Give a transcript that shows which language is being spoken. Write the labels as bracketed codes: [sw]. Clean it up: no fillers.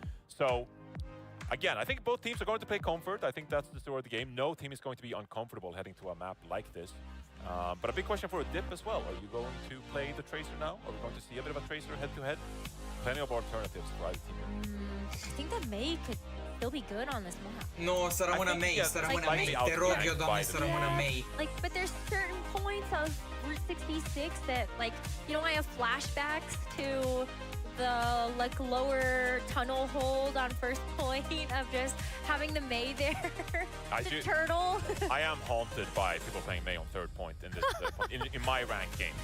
[en] So again, I think both teams are going to play comfort. I think that's the story of the game. No team is going to be uncomfortable heading to a map like this. But a big question for a Dip as well. Are you going to play the Tracer now? Are we going to see a bit of a Tracer head-to-head? Plenty of alternatives for either team. I think that Mei could still be good on this map. [ro] Nu, să rămână Mei, să rămână Mei. Te rog eu, Doamne, să rămână Mei. [en] Like, but there's certain points of Route 66 that, like, you know, I have flashbacks to the like lower tunnel hold on first point of just having the Mei there. The turtle. I am haunted by people playing Mei on third point in this in my ranked game.